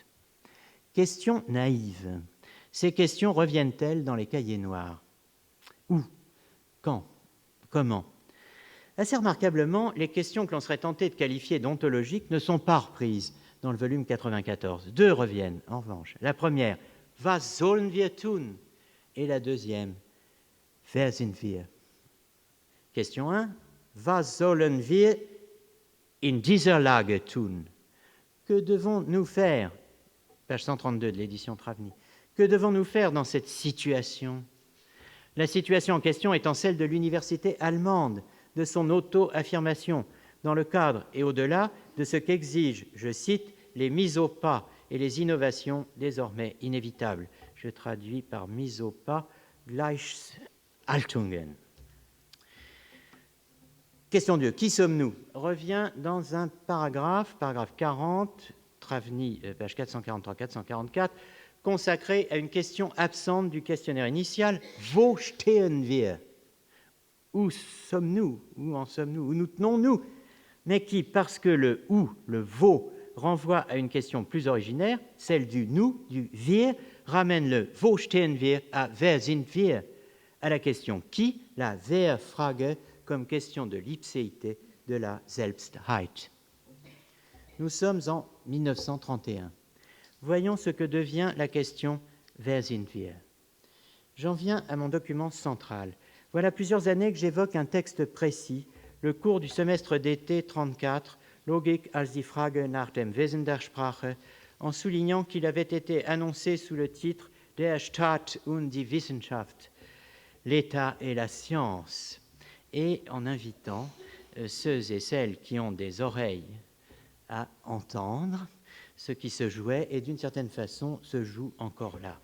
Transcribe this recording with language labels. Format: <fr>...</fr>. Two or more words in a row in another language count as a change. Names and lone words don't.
<fr>Question naïve. Ces questions reviennent-elles dans les cahiers noirs? Où? Quand? Comment? Assez remarquablement, les questions que l'on serait tenté de qualifier d'ontologiques ne sont pas reprises dans le volume 94. Deux reviennent, en revanche. La première,</fr> <de>Was sollen wir tun?</de> <fr>Et la deuxième,</fr> <de>Wer sind wir? Question 1, Was sollen wir in dieser Lage tun?</de> <fr>Que devons-nous faire? Page 132 de l'édition Travny. Que devons-nous faire dans cette situation? La situation en question étant celle de l'université allemande, de son auto-affirmation, dans le cadre et au-delà de ce qu'exigent, je cite, les mises au pas et les innovations désormais inévitables. Je traduis par mise au pas, Gleichschaltungen. Question 2. Qui sommes-nous? Revient dans un paragraphe 40, Travny, page 443-444, consacré à une question absente du questionnaire initial.</fr> <de>Wo stehen wir?</de> <fr>Où sommes-nous? Où en sommes-nous? Où nous tenons-nous? Mais qui, parce que le « où », le « wo », renvoie à une question plus originaire, celle du « nous », du « wir », ramène le «</fr> <de>wo stehen wir</de> <fr>» à «</fr> <de>wer sind wir »,</de> <fr>à la question « qui », la « wer-Frage », comme question de l'ipséité de la Selbstheit. Nous sommes en 1931. Voyons ce que devient la question «</fr> <de>Wer sind wir ?»</de> <fr>J'en viens à mon document central. Voilà plusieurs années que j'évoque un texte précis, le cours du semestre d'été 34, Logik als die Frage nach dem Wesen der Sprache, en soulignant qu'il avait été annoncé sous le titre Der Staat und die Wissenschaft, l'État et la science, et en invitant ceux et celles qui ont des oreilles à entendre ce qui se jouait et d'une certaine façon se joue encore là.</fr>